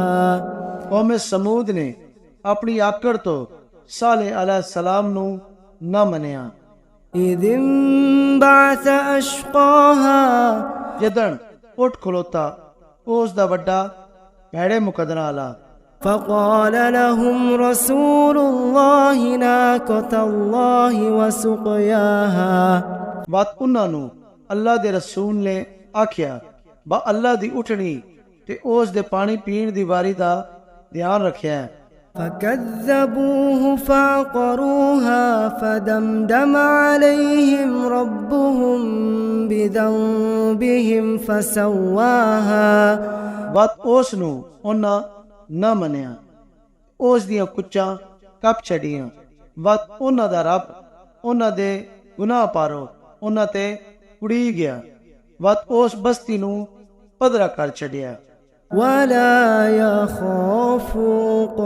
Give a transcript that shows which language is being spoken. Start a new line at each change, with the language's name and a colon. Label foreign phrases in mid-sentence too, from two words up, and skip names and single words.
Saraiki: قوم ثمود نے اپنی آکڑ توں صالح علیہ السلام نوں نہ منیا.
Arabic: إذ انبعث أشقاها.
Saraiki: جدن اٹھ کھلوتا اس دا وڈا بھیڑے مقدرا آلا.
Arabic: فقال لهم رسول الله ناقة الله وسقياها.
Saraiki: وت انہاں نوں اللہ دے رسول نے آکھیا با اللہ دی اٹھنی تے اس دے پانی پیون دی واری دا دھیان رکھیا.
Arabic: فكذبوه فعقروها فدمدم عليهم ربهم بذنبهم فسواها।
Saraiki: وت اس نوں انہاں نہ منیا اس دیاں کچاں کپ چھڑیاں. وت انہاں دا رب انہاں دے گناہ پاروں انہاں تے اڈی گیا. وت اس بستی نوں پدھرا کر چھڑیا.
Arabic: ولا يخاف عقباها.